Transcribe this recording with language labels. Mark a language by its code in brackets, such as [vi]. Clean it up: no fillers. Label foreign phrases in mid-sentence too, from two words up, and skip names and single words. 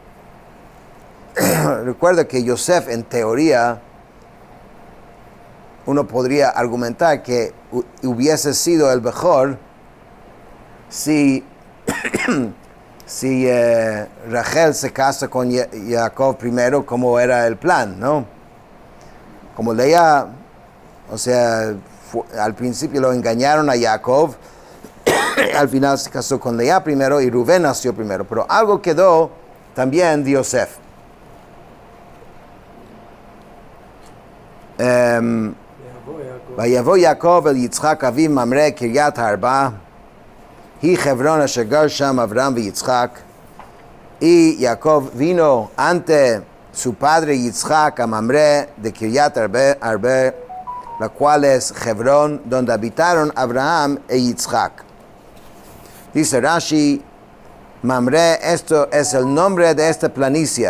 [es] Recuerda que Yosef, en teoría, uno podría argumentar que hubiese sido el Bechor si Rachel se casa con Jacob primero, como era el plan, ¿no? Como Lea, al principio lo engañaron a Jacob, al final se casó con Lea primero y Rubén nació primero, pero algo quedó también de Yosef. [he] ויבא Jacob אל יצחק אביו ממרא קרית ארבע. Y חברון אשר גר שם אברהם y יצחק. [es] Y Jacob vino ante su padre Yitzchak a Mamre de Kiryat Arba, la cual es Hebron, donde habitaron Abraham e Yitzchak. Dice Rashi, Mamre, esto es el nombre de esta planicie.